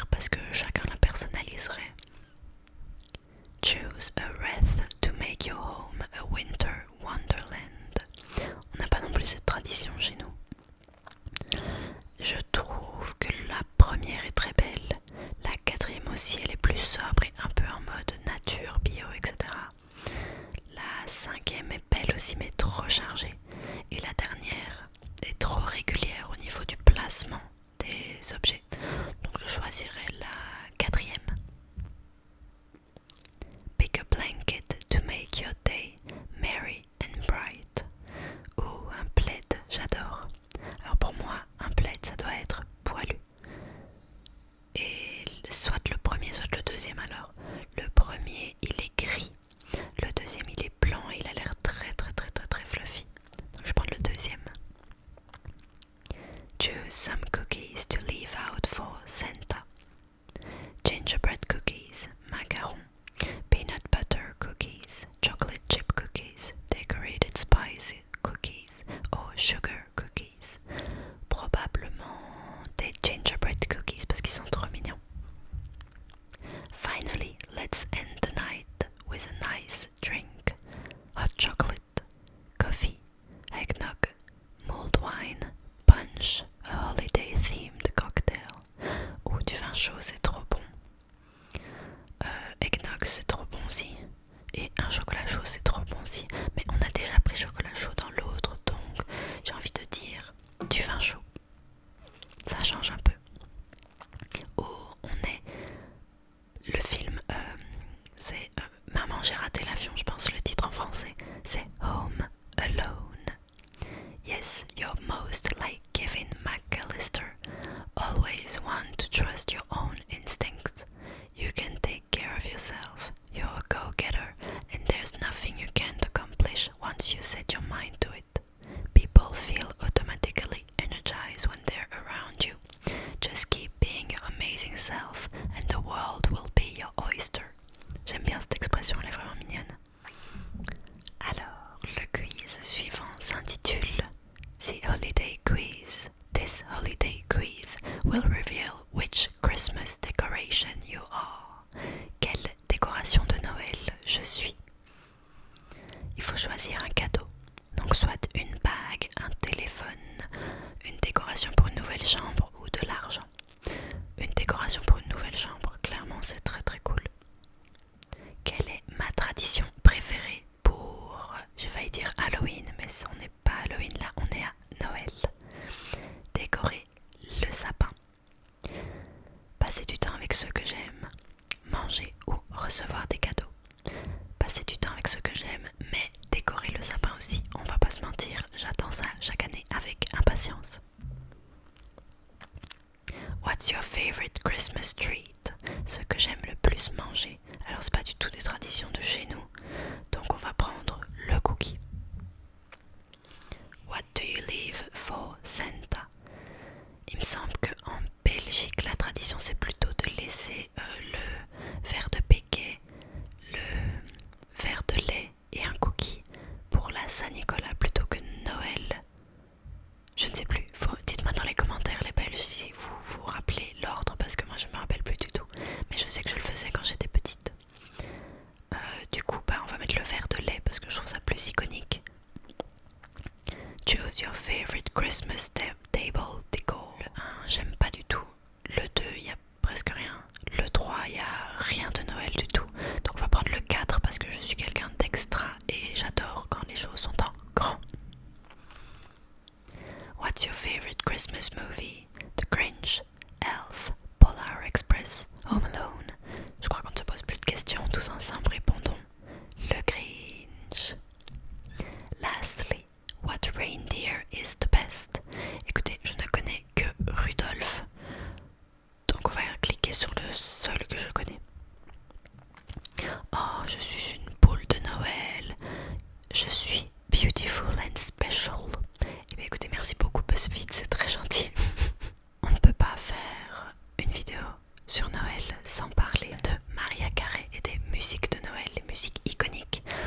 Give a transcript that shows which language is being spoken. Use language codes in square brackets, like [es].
[fr] que chacun la personnaliserait. [en] Choose a wreath to make your home a winter wonderland. [fr] On n'a pas non plus cette tradition chez nous. Je trouve que la première est très belle. La quatrième aussi, elle est plus sobre et un peu en mode nature, bio, etc. La cinquième est belle aussi, mais trop chargée. Et la dernière est trop régulière au niveau du placement des objets. Donc je choisirai la quatrième. [en] Pick a blanket to make your day merry and bright. [fr] Ou un plaid, j'adore. Alors pour moi, un plaid, ça doit être poilu. Et soit le premier, soit le deuxième alors. Le premier, il est gris. Le deuxième, il est blanc et il a l'air très fluffy. Donc je prends le deuxième. [en] Choose some cookies to leave out for Santa. Gingerbread cookies, macarons, peanut butter cookies, chocolate chip cookies, decorated spice cookies or sugar cookies. [fr] Probablement des gingerbread cookies parce qu'ils sont trop mignons. [en] Finally, let's end the night with a nice drink. Hot chocolate, coffee, eggnog, mulled wine, punch, a holiday themed cocktail. [fr] Ou du vin chaud, c'est trop bon. Eggnog, c'est trop bon aussi. Et un chocolat chaud, c'est trop bon aussi. Mais on a déjà pris chocolat chaud dans l'autre, donc j'ai envie de dire du vin chaud. Ça change un peu. Où on est. Le film, c'est Maman, j'ai raté l'avion, je pense le titre en français. C'est Home Alone. [en] Yes, you're most like Kevin McAllister. Always want to trust your own instincts. You can take care of yourself. You're a go-getter, and there's nothing you can't accomplish once you set your mind to it. People feel automatically energized when they're around you. Just keep being your amazing self, and the world will be your oyster. [fr] J'aime bien cette expression, elle est vraiment mignonne. Alors, le quiz suivant s'intitule The Holiday Quiz. [en] This holiday quiz will reveal which Christmas decoration you are. [fr] Quelle décoration de Noël je suis. Il faut choisir un cadeau. Donc soit une bague, un téléphone, une décoration pour une nouvelle chambre ou de l'argent. Une décoration pour une nouvelle chambre, clairement c'est très cool. Quelle est ma tradition préférée pour, j'ai failli dire Halloween, mais on n'est pas Halloween là, on est à Noël. Décorer le sapin. Passer du temps avec ceux que j'aime. Manger ou recevoir des cadeaux. Passer du temps avec ceux que j'aime, mais décorer le sapin aussi, on va pas se mentir, j'attends ça chaque année avec impatience. [en] What's your favorite Christmas treat? [fr] Ce que j'aime le plus manger. Alors c'est pas du tout des traditions de chez nous, donc on va prendre le cookie. [en] What do you leave for Santa? [fr] Il me semble qu'en Belgique, la tradition c'est plutôt de laisser le verre de Péquet, le verre de lait et un cookie pour la Saint-Nicolas plutôt que Noël. Je ne sais plus, dites-moi dans les commentaires les Belges si vous vous rappelez l'ordre parce que moi je me rappelle plus du tout. Mais je sais que je le faisais quand j'étais petite. Du coup, on va mettre le verre de lait parce que je trouve ça plus iconique. [en] Choose your favorite Christmas table decor. [fr] Le 1, j'aime pas du tout. Le 2, il y a presque rien. Le 3, il y a rien de Noël du tout. Donc on va prendre le 4 parce que je suis quelqu'un d'extra et j'adore quand les choses sont en grand. [en] What's your favorite Christmas movie? The Grinch, Elf, Polar Express, Home Alone. [fr] Je crois qu'on ne se pose plus de questions, tous ensemble répondons le Grinch. [en] Lastly, what reindeer is the best? [fr] Écoutez, je ne connais que Rudolph, donc on va cliquer sur le seul que je connais. Oh, je suis une poule de Noël. Je suis [en] beautiful and special. [fr] Et bien écoutez, merci beaucoup BuzzFeed, c'est très gentil. On ne peut pas faire une vidéo sur Noël sans parler de Mariah Carey et des musiques de Noël, les musiques iconiques.